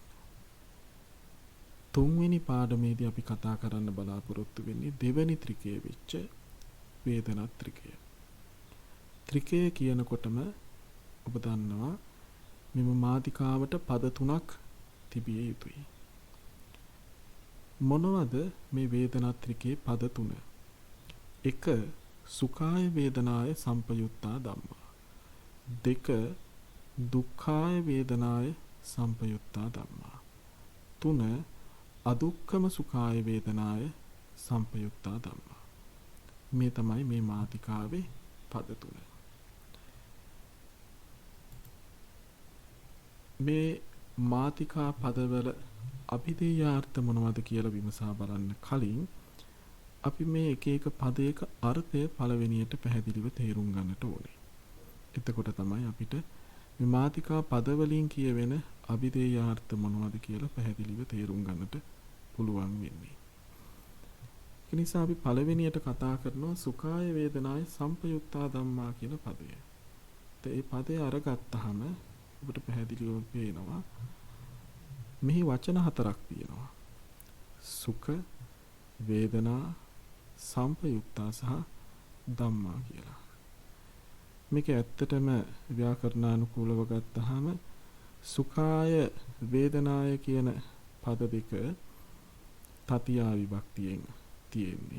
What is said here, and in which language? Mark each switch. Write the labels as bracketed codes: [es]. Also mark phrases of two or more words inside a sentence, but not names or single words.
[si] තුන්වෙනි පාඩමේදී අපි කතා කරන්න බලාපොරොත්තු වෙන්නේ දෙවැනි ත්‍රිකය වෙච්ච වේදනා ත්‍රිකය. ත්‍රිකය කියනකොටම ඔබ දන්නවා මෙම මාතිකාවට පද 3ක් තිබිය යුතුයි. මොනවද මේ වේදනා ත්‍රිකේ පද 3? 1. [pi] සුඛාය වේදනාය සම්පයුත්තා ධම්මා. 2. දුක්ඛාය වේදනාය සම්පයුත්තා ධම්මා. 3. අදුක්ඛම සුඛාය වේදනාය සම්පයුත්තා ධම්මා. [si] මේ තමයි මේ මාතිකාවේ පද 3. මේ මාතිකා පදවල අභිධේයාර්ථ මොනවද කියලා විමසා බලන්න කලින් අපි මේ එක එක පදයක අර්ථය පළවෙනියට පැහැදිලිව තේරුම් ගන්නට ඕනේ. එතකොට තමයි අපිට මේ මාතිකා පදවලින් කියවෙන අභිධේයාර්ථ මොනවද කියලා පැහැදිලිව තේරුම් ගන්නට පුළුවන් වෙන්නේ. ඒ නිසා අපි පළවෙනියට කතා කරනවා [pi] සුඛාය වේදනාය සම්පයුක්තා ධම්මා [si] කියන පදය. ඒ පදය අරගත්තාම ඔබට පැහැදිලිව පේනවා මෙහි වචන 4ක් තියෙනවා. සුඛ, වේදනා, සම්පයුක්තා සහ ධම්මා කියලා. මේක ඇත්තටම ව්‍යාකරණානුකූලව ගත්තාම [pi] සුඛාය වේදනාය [si] කියන පද දෙක තතියා විභක්තියෙන් තියෙන්නේ.